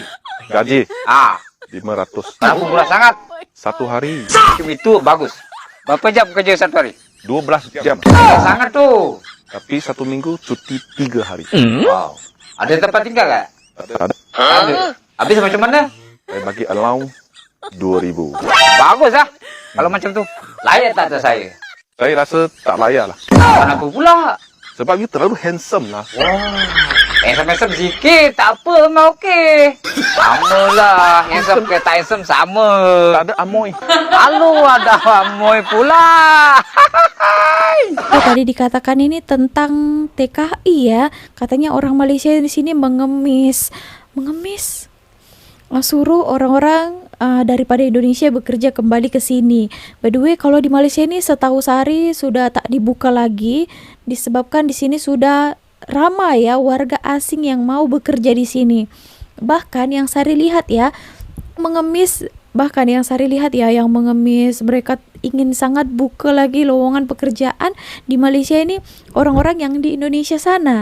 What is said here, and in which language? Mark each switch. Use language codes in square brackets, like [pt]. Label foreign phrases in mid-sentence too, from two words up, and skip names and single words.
[ms] Gaji 500. Berapa murah sangat? 1 hari. Itu bagus. Berapa jam kerja 1 hari? 12 jam. Sangat tuh. Tapi 1 minggu cuti 3 hari. Wow. Ada tempat tinggal gak? Ada. Habis macam mana? Saya bagi allowance 2.000. Bagus ah. Kalau macam tu. Layak tak atas saya? Saya rasa tak layak lah. Kenapa pula? Sebab you terlalu handsome lah. Handsome sikit. Tak apa, memang okey. Sama lah. Handsome ke tak handsome sama. Tak ada amoy. Lalu ada amoy pula. [id] Tadi dikatakan ini tentang TKI ya. Katanya orang Malaysia di sini mengemis. Suruh orang-orang daripada Indonesia bekerja kembali ke sini. [en] By the way, [id] kalau di Malaysia ini setahu Sari sudah tak dibuka lagi disebabkan di sini sudah ramai ya warga asing yang mau bekerja di sini. Bahkan yang Sari lihat ya mengemis, yang mengemis, mereka ingin sangat buka lagi lowongan pekerjaan di Malaysia ini, orang-orang yang di Indonesia sana.